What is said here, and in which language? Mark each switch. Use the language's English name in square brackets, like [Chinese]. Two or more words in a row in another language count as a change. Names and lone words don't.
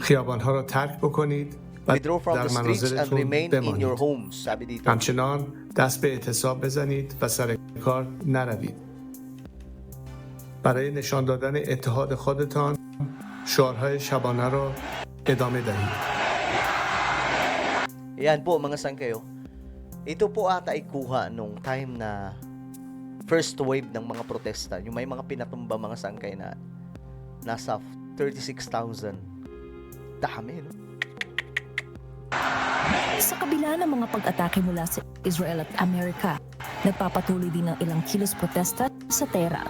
[English] safety. [Persian] خیابانها رو ترک بکنید [English] Withdraw from the [Persian] در [English] streets and [Persian] منازلتون [English] remain in your [Persian] بمانید. [English] homes. [Filipino] Sabi dito. [Persian] همچنان دست به اعتصاب بزنید و سر کار نروید. برای نشان دادن اتحاد خودتان شعارهای شبانه را ادامه دهید. [Filipino] Yan po mga sangkayo. Ito po ata ay kuha nung time na first wave ng mga protesta. Yung may mga pinatumba mga sangkay na nasa 36,000. Dami, no? Sa kabila ng mga pag-atake mula sa Israel at Amerika, nagpapatuloy din ng ilang kilos protesta sa Tehran.